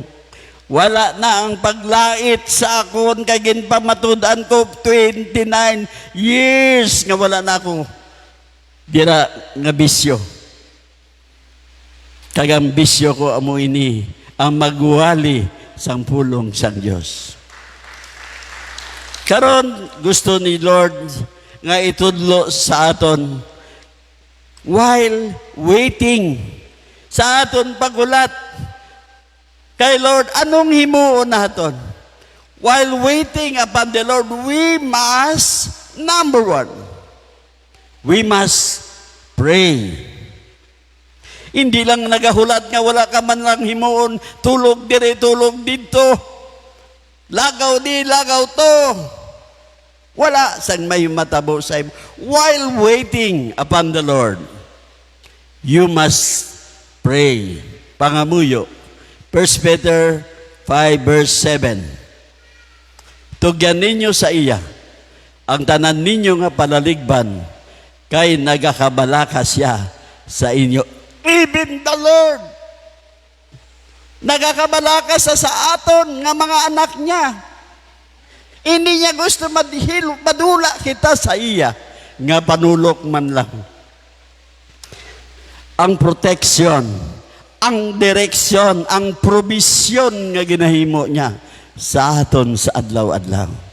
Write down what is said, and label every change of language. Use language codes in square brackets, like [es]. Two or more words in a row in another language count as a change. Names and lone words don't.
[hil] Wala na ang paglait sa akon kay ginpamatudan ko 29 years nga wala na ako dira nga bisyo. Kagang bisyo ko amo ini ang magwali sang pulong sang Dios. Karon gusto ni Lord nga itudlo sa aton [en] while waiting [hil] sa aton pagulat. Kay Lord, anong himuon naton? [en] While waiting upon the Lord, we must, number one, we must pray. [hil] Hindi lang nagahulat nga wala ka man lang himuon, tulog dire, tulog dito, lagaw di, lagaw to. Wala sang may matabo sa imo. [en] While waiting upon the Lord, you must pray. [hil] Pangamuyo. 1 Peter 5 verse 7. Tugyan ninyo sa iya ang tanan ninyo nga palaligban kay nagakabalaka siya sa inyo. [en] Even the Lord [hil] nagakabalaka sa aton nga mga anak niya. Hindi niya gusto madula kita sa iya nga panulok man lang. Ang protection, ang direksyon, ang provision nga ginahimo niya sa aton sa adlaw-adlaw.